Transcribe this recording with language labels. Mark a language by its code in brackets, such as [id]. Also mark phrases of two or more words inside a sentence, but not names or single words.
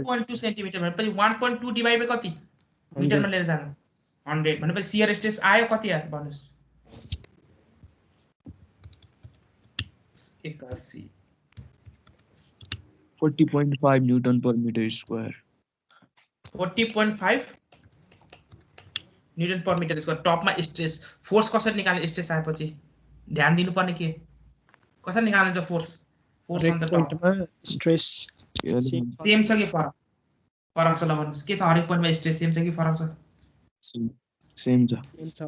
[ne] 1.2 सेन्टिमिटर भनेपछि 1.2 [en] divide by [ne] कति मिटरमा लिएर जानु 100 भनेपछि [en] shear stress [ne] आयो कति आयो भन्नुस् 81 [en] 40.5 newton per meter square [ne] 40.5 [en] newton per meter square [ne] टपमा स्ट्रेस फोर्स कसरी निकाल्ने स्ट्रेस आएपछि ध्यान दिनुपर्ने के कसरी निकाल्नुहुन्छ [en] force force on the [ne] पोइन्टमा स्ट्रेस सेम छ कि फरक फरक छ ल भन्नुस् के छ हरेक पोइन्टमा स्ट्रेस सेम छ कि फरक छ सेम छ